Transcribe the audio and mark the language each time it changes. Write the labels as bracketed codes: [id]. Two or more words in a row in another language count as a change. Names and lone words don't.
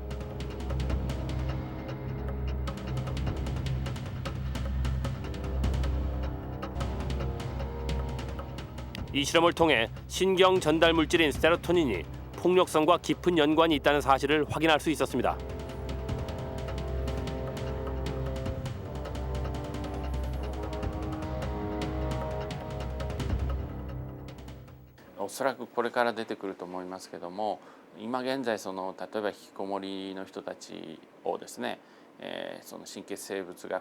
[ko] 이 실험을 통해 신경 전달 물질인 세로토닌이 폭력성과 깊은 연관이 있다는 사실을 확인할 수 있었습니다. [ja] おそらくこれから出てくると思いますけども、今現在例えば引きこもりの人たちをですね、その神経生物学